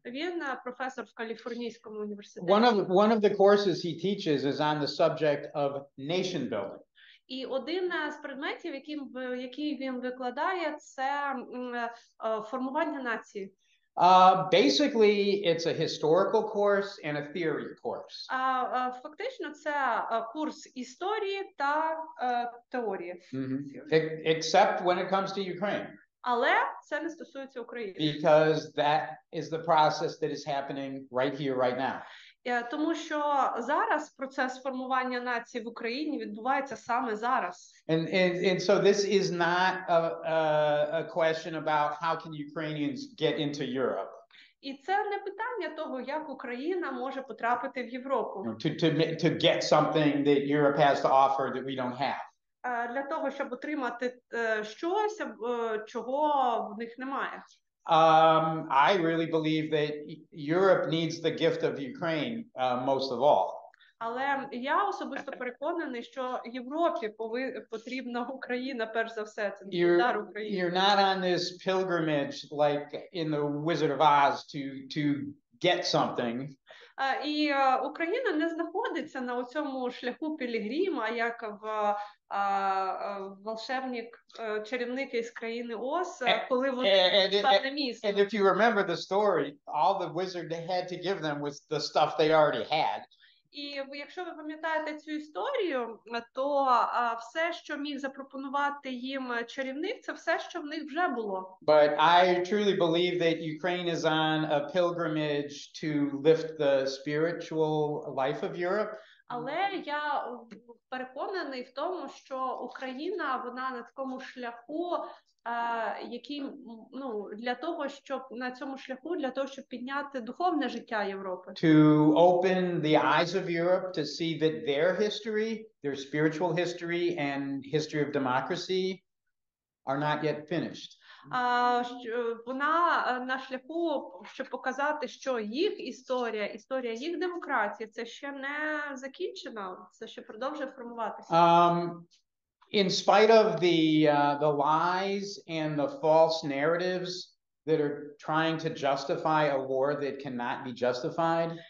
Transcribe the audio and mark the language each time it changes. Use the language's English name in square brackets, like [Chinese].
[Ukrainian] Він професор в Каліфорнійському університеті. [English] One of the courses he teaches is on the subject of nation building. [Ukrainian] І один з предметів, який він викладає, це формування нації. [English] Basically, it's a historical course and a theory course. [Ukrainian] Фактично, це курс історії та теорії. [English] Except when it comes to Ukraine. [Ukrainian] Але це не стосується України. [English] Because that is the process that is happening right here, right now. [Ukrainian] Тому що зараз процес формування нації в Україні відбувається саме зараз. [English] And so this is not a question about how can Ukrainians get into Europe. [Ukrainian] І це не питання того, як Україна може потрапити в Європу. [English] To get something that Europe has to offer that we don't have. [Ukrainian] Для того, щоб отримати щось, чого в них немає. [English] I really believe that Europe needs the gift of Ukraine most of all. [Ukrainian] Але я особисто переконаний, що Європі потрібна Україна перш за все. Це дар України. [English] You're not on this pilgrimage like in the Wizard of Oz to get something. [Ukrainian] І Україна не знаходиться на цьому шляху пілігрима, як в волшебник, чарівник із країни Оз, коли вони стане містом. [English] And if you remember the story, all the wizard had to give them was the stuff they already had. [Ukrainian] І якщо ви пам'ятаєте цю історію, то все, що міг запропонувати їм чарівник, це все, що в них вже було. [English] But I truly believe that Ukraine is on a pilgrimage to lift the spiritual life of Europe. [Ukrainian] Але я переконаний в тому, що Україна, вона на такому шляху, який, для того, щоб на цьому шляху, для того, щоб підняти духовне життя Європи. [English] To open the eyes of Europe to see that their history, their spiritual history and history of democracy are not yet finished. [Ukrainian] Вона на шляху, щоб показати, що їх історія їх демократії, це ще не закінчена, це ще продовжує формуватися. [English] In spite of the lies and the false narratives that are trying to justify a war that cannot be justified.